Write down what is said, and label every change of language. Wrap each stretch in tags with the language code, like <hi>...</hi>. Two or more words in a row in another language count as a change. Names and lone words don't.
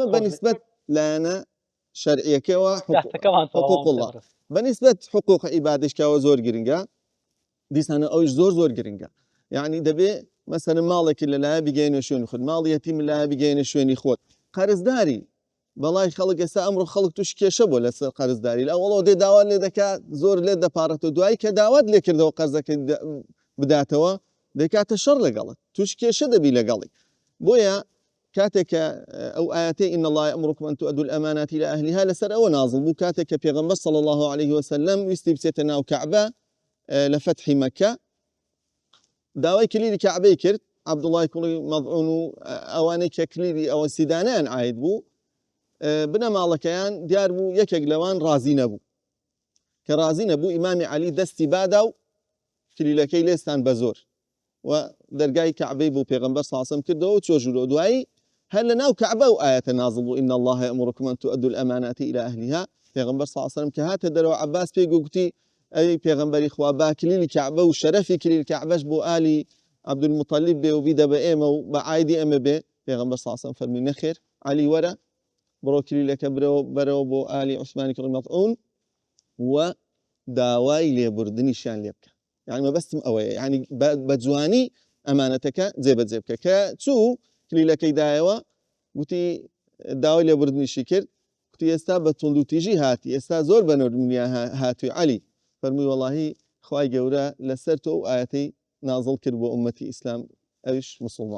<ckb>بەنسبەت لایەنە شەرعیەکەوە</ckb> <ar>حقوق الله</ar> <ckb>بەنسبەت حقوق عیبادشکەوە زۆر گرنگە دیسانە ئەوش زۆر گرنگە یعنی دەبێ مەسەن ماڵێکی لەلایە بگەینە شوێنی خۆت ماڵی یەتیم لایە بگەینە شوێنی خۆت قەرزداری بەڵای خەڵک ئێستا ئەمڕۆ خەڵک توش کێشە بۆ لەسەر قەرزداری لە ئەوڵەوە دێ داوا لێ دەکات زۆر لێ دەپارێتەوە دوایی کە داوات لێ کردەوە قەرزەکەی بداتەوە دەکاتە شەڕ لەگەڵت توش کێشە دەبی لەگەڵی بۆیە کاتێککە ئەو ئاەتەی</ckb> <ar>إن الله يأمركم أن تؤدوا الأمانات إلى أهلها</ar> <ckb>لەسەر ئەوە نازڵ بوو کاتێک کە پێغەمبەر</ckb> <ar>صلى الله عليه وسلم</ar> <ckb>ویستی بچێتە ناو کەعبە لە فەتحی مەککە داوای کلیلی کەعبەی کرد عەبدوڵڵای کوڵی مەضعون و ئەوانەی کە کلیلی ئەوە سیدانیان عاید بوو بنە ماڵەکەیان دیار بوو یەکێک لەوان ڕازی نەبوو کە ڕازی نەبوو ئیمامی عەلی دەستی بادا و کلیلەکەی لێستان بە زۆر و دەرگای کەعبەی بوو پێغەمبەر</ckb> <ar>صلی الله عليه وسلم</ar> <ckb>کردەوە و چۆژورەوە دوایی هەر لە ناو کەعبە و ئاەتە نازڵ بوو</ckb> <ar>إن الله يأمركم أن تؤدوا الأمانات إلى أهلها</ar> <ckb>پێغەمبەر</ckb> <ar>صلی الله عليه وسلم</ar> <ckb>کە هاتە دەرەوە عەباس پێی گوتی ئەی پێغەمبەری خوا با کلیلی کەعبە و شەرەفی کلیل کەعبەش بۆ ئالی عەبدولموطەلیب بێ و بیدە بە ئێمە و بە عایدی ئەمە بێ پێغەمبەر</ckb> <ar>صلی الله عليه وسلم</ar> <ckb>فەرمی نەخێر عەلی وەرە بڕۆ کلیلەکە بەرەوە بۆ ئالی عوسمانی کوڕی مەضعون و داوای لێبوردنیشیان لێ بکە یعنی مەبەستم ئەوەیە یعنی بە جوانی ئەمانەتەکە جێبەجێ بکە کە چوو کلیلەکەی دایەوە گوتی داوای لێبوردنیشی کرد گوتی ئێستا بە توند و تیژی هاتی ئێستا زۆر بە نۆرمنیا هاتووی عەلی فەرمووی وەڵاهی خوای گەورە لەسەر تۆ و ئاەتەی نازڵ کرد بۆ ئومەتی ئیسلام ئەویش مسلمان</ckb>